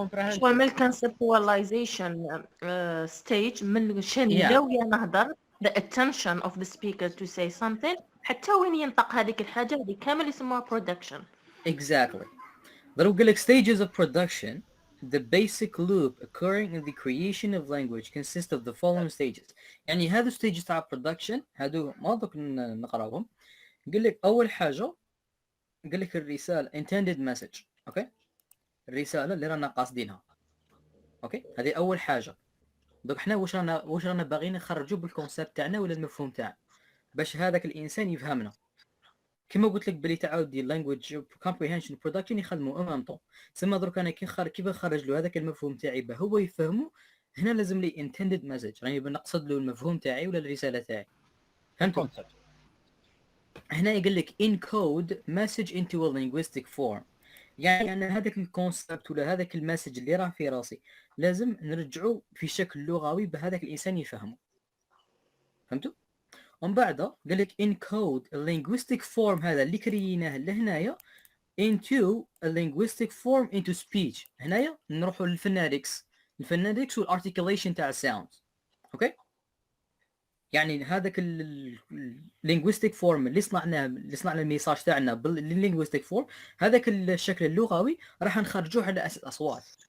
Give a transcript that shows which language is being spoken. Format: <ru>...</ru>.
<ar>شغل من conceptualization stage من شن نبداو نهضر</ar> <en>the attention of the speaker to say something</en> <ar>حتى وين ينطق هذيك الحاجة هذه كامل يسموها production.</ar> <en>Exactly.</en> <ar>ضرب قال لك</ar> <en>stages of production the basic loop occurring in the creation of language consists of the following stages.</en> <ar>يعني هذو stages تاع production هذو ما دوك نقراهم. قال لك اول حاجه قال لك الرساله</ar> <en>intended message.</en> <ar>اوكي الرساله اللي رانا قاصدينها. اوكي هذه اول حاجه. دوك احنا واش رانا باغيين نخرجوا بالكونسيبت تاعنا ولا المفهوم تاعنا باش هذاك الانسان يفهمنا. كما قلت لك بلي تعاود دي language comprehension production يخدموا ان طون. سما درك انا كيف نخرج له هذاك المفهوم تاعي به هو يفهمه. هنا لازم لي</ar> <en>intended message</en> <ar>يعني بنقصد له المفهوم تاعي ولا الرساله تاعي. فهمتوا؟ هنا يقول لك</ar> <en>encode message into a linguistic form.</en> <ar>يعني أن هذاك الكونسبت ولا هذاك المسج اللي راه في راسي لازم نرجعه في شكل لغوي بهذاك الإنسان يفهمه. فهمتوا؟ ومن بعد قال لك</ar> <en>encode a linguistic form</en> <ar>هذا اللي كريناه لهنايا</ar> <en>into a linguistic form into speech.</en> <ar>هنايا نروحوا للفونetics والارتيكوليشن تاع الساوند. اوكي يعني هذاك اللينغويستيك فورم اللي صنعنا الميساج تاعنا باللينغويستيك فورم هذاك الشكل اللغوي راح نخرجوه على اساس اصوات.</ar>